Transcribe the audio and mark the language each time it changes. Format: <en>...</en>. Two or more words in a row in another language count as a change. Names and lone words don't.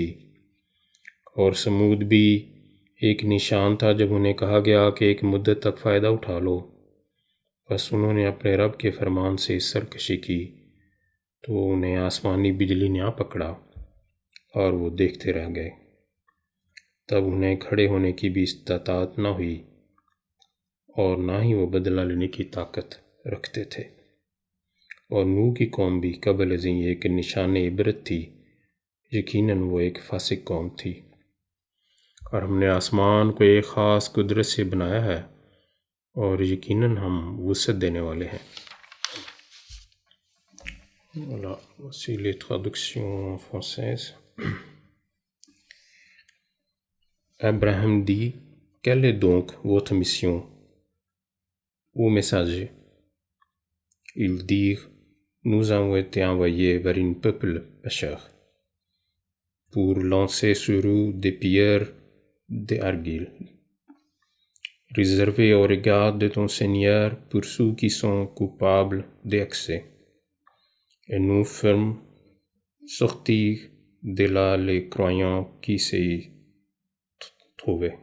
<ur>اور سمود بھی ایک نشان تھا جب انہیں کہا گیا کہ ایک مدت تک فائدہ اٹھا لو، بس انہوں نے اپنے رب کے فرمان سے سرکشی کی تو انہیں آسمانی بجلی نے آ پکڑا اور وہ دیکھتے رہ گئے، تب انہیں کھڑے ہونے کی بھی استطاعت نہ ہوئی اور نہ ہی وہ بدلہ لینے کی طاقت رکھتے تھے۔ اور نوح کی قوم بھی قبل ازیں ایک نشان عبرت تھی، یقیناً وہ ایک فاسق قوم تھی۔ اور ہم نے آسمان کو ایک خاص قدرت سے بنایا ہے اور یقیناً ہم وسعت دینے والے ہیں۔</ur> <fr>Voilà, voici les traductions françaises. Abraham dit: quelle est donc votre mission, ô messager? Ils dirent: nous avons été envoyés vers un peuple pécheur pour lancer sur eux des pierres d'argile, réservées au regard de ton Seigneur pour ceux qui sont coupables d'excès, et nous ferons sortir de là les croyants qui s'y trouvaient.</fr>